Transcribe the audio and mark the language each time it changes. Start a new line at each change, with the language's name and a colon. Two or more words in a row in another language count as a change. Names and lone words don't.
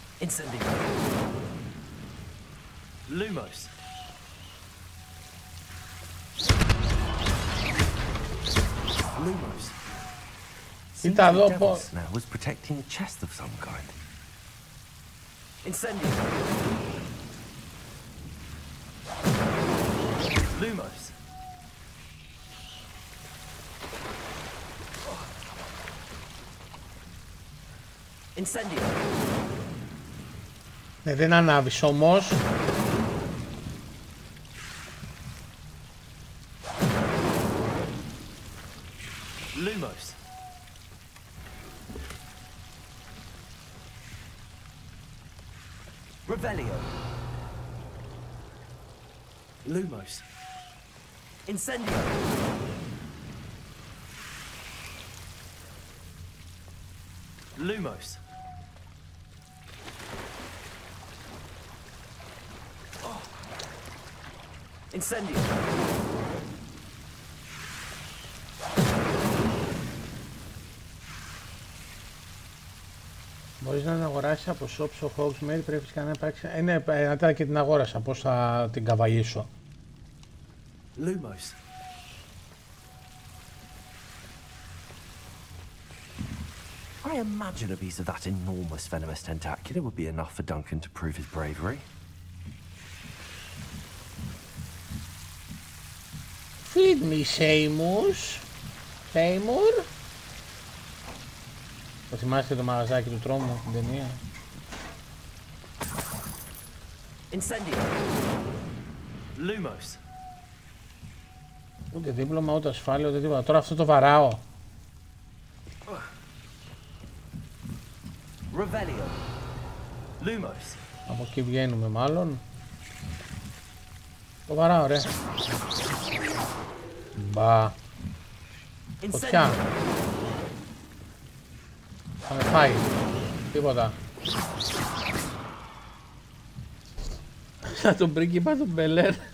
Latin: Incendio. Lumos. Lumos.
Greek: Κοίτα εδώ πως
English: now was protecting a chest of some kind.
Latin: Incendio. Lumos. Incendio.
Greek: Ναι, δεν ανάβεις όμως.
Latin: Lumos. Revelio. Lumos. Incendio. Lumos. Incendio.
Greek: Μπορείς να την αγοράσεις από
English: shops of Hogsmeade,
Greek: πρέπει να υπάρξει... Ναι, μετά και την αγόρασα, πώς θα την καβαλήσω.
Latin: Lumos.
English: I imagine a piece of that enormous venomous tentacular would be enough for Duncan to prove his bravery. Feed me, Seamus. Seymour.
Greek: Το θυμάστε το μαγαζάκι του τρόμου, την ταινία.
Latin: Incendio. Lumos.
Greek: Ούτε δίπλωμα, ούτε ασφάλεια, ούτε τίποτα. Τώρα αυτό το βαράω.
Latin: Revelio. Lumos.
Greek: Από εκεί βγαίνουμε μάλλον. Το βαράω, ρε. Μπα. Φωτιά. Θα με φάει. Τίποτα. Σαν τον πρίγκιπα του Μπελέρ.